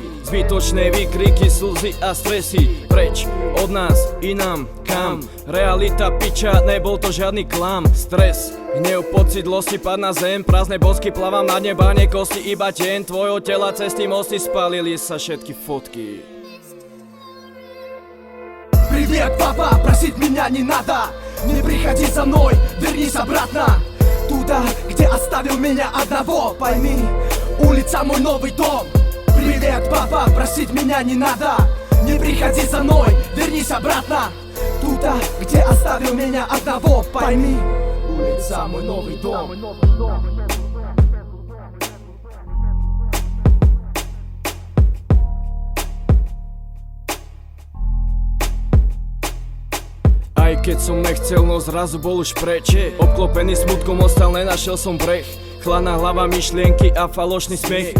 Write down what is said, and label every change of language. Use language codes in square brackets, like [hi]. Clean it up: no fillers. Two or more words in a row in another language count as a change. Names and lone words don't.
[sk] Zbytočné výkriky, slzy a stresy. Preč od nás, inám, kam? Realita piča, nebol to žiadny klam. Stres, hnev, pocit, losti, pad na zem. Prázdne bosky, plavám na neba, nie kosti, iba tieň tvojho tela, cesty, mosty, spalili sa všetky fotky. [ru] Привет, папа, просить меня не надо. Не приходи за мной, вернись обратно. Туда, где оставил меня одного. Пойми, улица мой новый дом. Привет, папа, просить меня не надо. Не приходи за мной, вернись обратно. Туда, где оставил меня одного. Пойми, улица мой новый дом. [sk] Aj keď som nechcel, no zrazu bol už preč. Obklopený smutkom ostal, nenašiel som breh. Chladná hlava, myšlienky a falošný smiech.